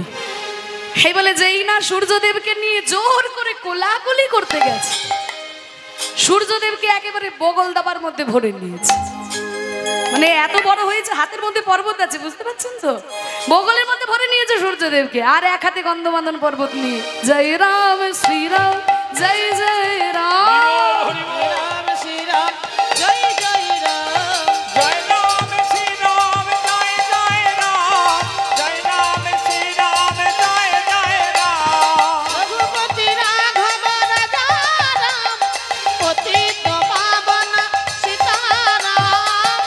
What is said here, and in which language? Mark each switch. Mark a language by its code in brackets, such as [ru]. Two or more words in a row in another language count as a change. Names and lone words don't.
[bn] এই বলে যেই না সূর্যদেবকে নিয়ে জোর করে কোলাকুলি করতে গেছে, সূর্যদেবকে একেবারে বগল দাবার মধ্যে ভরে নিয়েছে। মানে এত বড় হয়েছে, হাতের মধ্যে পর্বত আছে, বুঝতে পারছেন তো, বগলের মধ্যে ভরে নিয়েছে সূর্যদেবকে, আর এক হাতে গন্ধমাদন পর্বত নিয়ে [hi] जय राम श्रीराम जय जय राम, जय राम श्री राम जय जय राम, जय राम श्री राम जय जय राम, जय राम श्री राम जय जय राम। रघुपति राघव राजा राम, पतित पावन सीताराम,